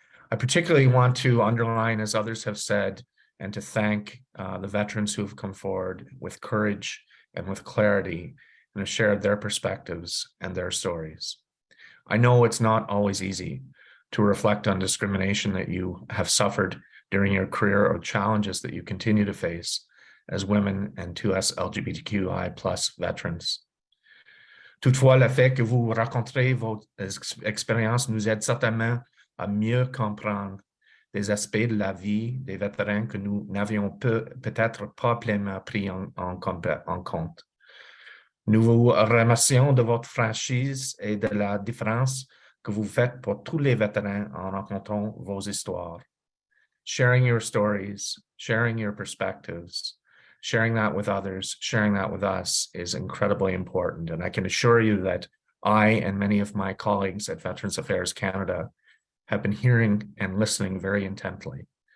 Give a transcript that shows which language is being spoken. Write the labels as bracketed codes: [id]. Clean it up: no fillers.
[en] I particularly want to underline, as others have said, and to thank the veterans who have come forward with courage and with clarity and have shared their perspectives and their stories. I know it's not always easy to reflect on discrimination that you have suffered during your career or challenges that you continue to face as women and 2ELGBTQI plus veterans. [fr] Toutefois, le fait que vous raconterez vos expériences nous aide certainement à mieux comprendre des aspects de la vie des vétérans que nous n'avions peut-être pas pleinement pris en compte. Nous vous remercions de votre franchise et de la différence que vous faites pour tous les vétérans en racontant vos histoires. [en] Sharing your stories, sharing your perspectives, sharing that with others, sharing that with us is incredibly important. And I can assure you that I and many of my colleagues at Veterans Affairs Canada have been hearing and listening very intently.